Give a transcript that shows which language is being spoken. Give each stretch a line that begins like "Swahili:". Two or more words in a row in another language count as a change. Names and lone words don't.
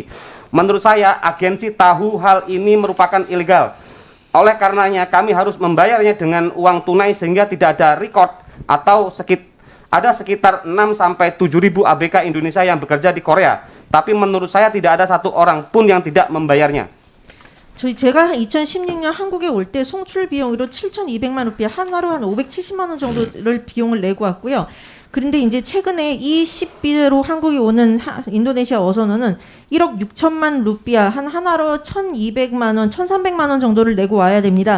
Indonesian: Menurut saya, agensi tahu hal ini merupakan ilegal. Oleh karenanya, kami harus membayarnya dengan uang tunai sehingga tidak ada record atau ada sekitar 6-7 ribu ABK Indonesia yang bekerja di Korea. Tapi menurut saya tidak ada satu orang pun yang tidak membayarnya.
Korean: 제가 2016년 한국에 올 때 송출 비용으로 7,200만 루피아, 한화로 한 570만 원 정도를 비용을 내고 왔고요. 그런데 이제 최근에 이 10비로 한국에 오는 인도네시아 어선원은 1억 6천만 루피아, 한 한화로 1,200만 원, 1,300만 원 정도를 내고 와야 됩니다.